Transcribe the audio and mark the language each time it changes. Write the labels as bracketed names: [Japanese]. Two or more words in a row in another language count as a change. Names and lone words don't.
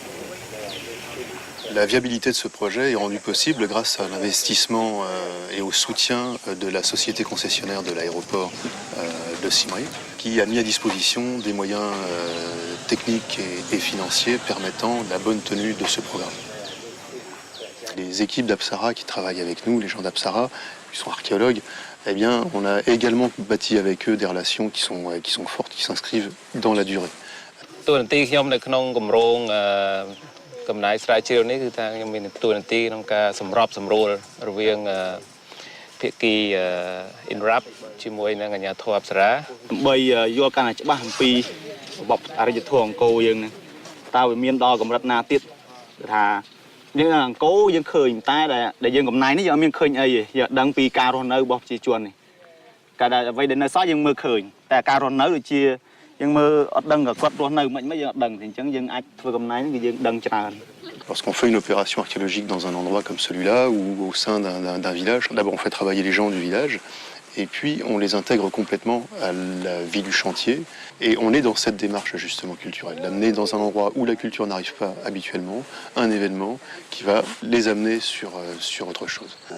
[French] La viabilité de ce projet est rendue possible grâce à l'investissement et au soutien de la société concessionnaire de l'aéroport de Simri, qui a mis à disposition des moyens techniques et financiers permettant la bonne tenue de ce programme. Les équipes d'Apsara qui travaillent avec nous, les gens d'Apsara, qui sont archéologues, eh bien, on a également bâti avec eux des relations qui sont fortes, qui s'inscrivent dans la durée. [Khmer] កំណែស្រាវជ្រាវនេះគឺថាខ្ញុំមានតួនាទីក្នុងការសម្របសម្រួលរវាងភាគី INRAP ជាមួយនឹងអាជ្ញាធរអប្សរាដើម្បីយល់កាន់តែច្បាស់អំពីរបបអរិយធម៌អង្គរយើងហ្នឹងតើវាមានដល់កម្រិតណាទៀតគឺថាយើងអង្គរយើងឃើញតែដែលយើងកំណែនេះយើងអត់មានឃើញអីទេយើងដឹងពីការរស់នៅរបស់ប្រជាជននេះកាលដែលអ្វីដែលនៅសល់យើងមើលឃើញតែការរស់នៅដូចជា [French] Lorsqu'on fait une opération archéologique dans un endroit comme celui-là ou au sein d'un village, d'abord on fait travailler les gens du village et puis on les intègre complètement à la vie du chantier et on est dans cette démarche justement culturelle, d'amener dans un endroit où la culture n'arrive pas habituellement un événement qui va les amener sur autre chose.